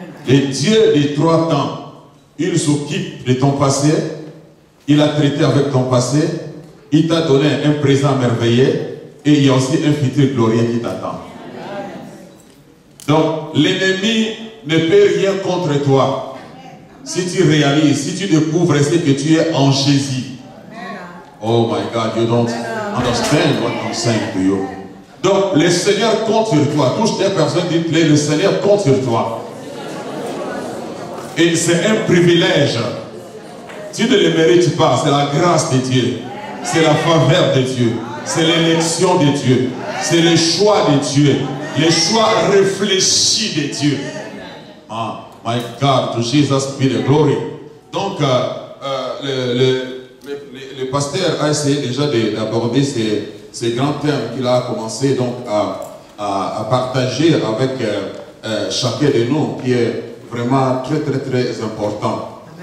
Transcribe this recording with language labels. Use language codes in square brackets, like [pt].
[fr] Le Dieu des trois temps, il s'occupe de ton passé, il a traité avec ton passé, il t'a donné un présent merveilleux, et il y a aussi un futur glorieux qui t'attend. Donc, l'ennemi ne peut rien contre toi. Si tu réalises, si tu découvres ce que tu es en Jésus. [en] Oh my God, you don't understand what I'm saying to you. [fr] Donc, le Seigneur compte sur toi. Touche des personnes, dites-le, le Seigneur compte sur toi. Et c'est un privilège. Tu ne le mérites pas, c'est la grâce de Dieu. C'est la faveur de Dieu. C'est l'élection de Dieu. C'est le choix de Dieu. Le choix réfléchi de Dieu. [en] Ah, my God, to Jesus be the glory. [fr] Donc, le pasteur a essayé déjà d'aborder ces grands thèmes qu'il a commencé donc à partager avec chacun de nous, qui est vraiment très important.